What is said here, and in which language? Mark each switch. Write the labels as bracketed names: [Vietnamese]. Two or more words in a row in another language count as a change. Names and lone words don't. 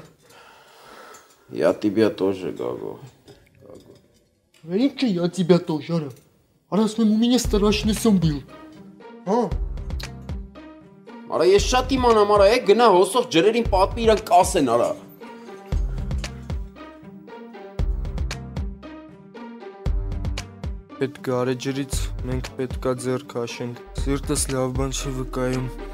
[Russian] Я тебя тоже, Гагу. Инчи, я тебя тоже, Ара. Раз у меня страшный сон был. [Armenian] Արա ես շատ իմանամ, արա, գնա հոսող ջրերին պատմի իրանք կասեն, արա։ Այդ գարեջրից մենք պետքա ձեռ քաշենք։ Սիրտս լավ բան չի վկայում։